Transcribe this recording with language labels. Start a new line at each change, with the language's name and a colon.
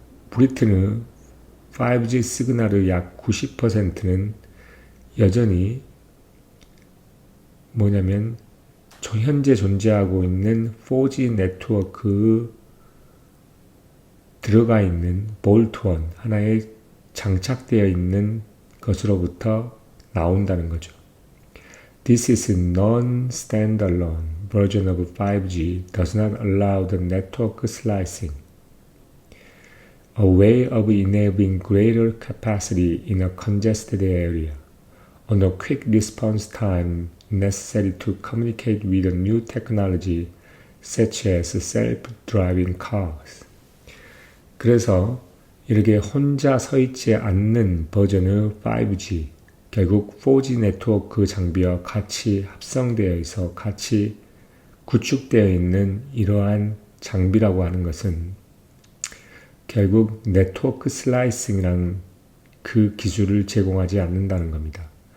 Korean: 브리튼의 5G 시그널의 약 90%는 여전히 뭐냐면 현재 존재하고 있는 4G 네트워크에 들어가 있는 볼트온 하나에 장착되어 있는 것으로부터 나온다는 거죠.
English: This is a non-standalone version of 5G does not allow the network slicing, a way of enabling greater capacity in a congested area, on a quick response time necessary to communicate with a new technology such as self-driving cars.
Korean: 그래서 이렇게 혼자 서 있지 않는 버전의 5G, 결국 4G 네트워크 장비와 같이 합성되어 있어 같이 구축되어 있는 이러한 장비라고 하는 것은 결국 네트워크 슬라이싱이라는 그 기술을 제공하지 않는다는 겁니다.